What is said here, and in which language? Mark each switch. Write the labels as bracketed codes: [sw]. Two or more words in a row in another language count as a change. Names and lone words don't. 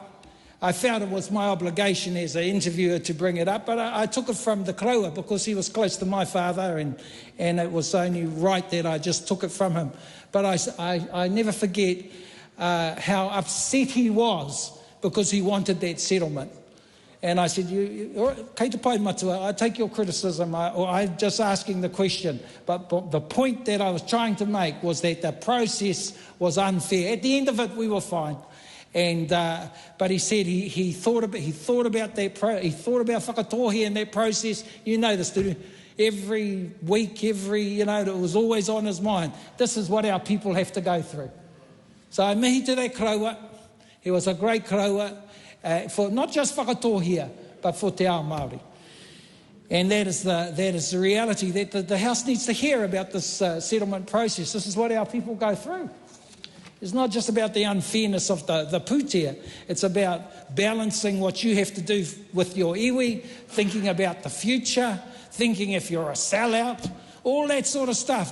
[en] I felt it was my obligation as an interviewer to bring it up, but I took it from the kraua because he was close to my father, and it was only right that I just took it from him. But I never forget how upset he was because he wanted that settlement. And I said, [mi] kei te pai matua, [en] I take your criticism, or I'm just asking the question. But the point that I was trying to make was that the process was unfair. At the end of it, we were fine. And but he said he thought about that he thought about Whakatōhea in that process. You know this, dude. Every week, it was always on his mind. This is what our people have to go through. So I mihi to that kraua. He was a great kraua for not just Whakatōhea, but for [mi] te ao Māori. [en] And that is the reality that the House needs to hear about this settlement process. This is what our people go through. It's not just about the unfairness of the pūtea. It's about balancing what you have to do with your iwi, thinking about the future, thinking if you're a sellout, all that sort of stuff.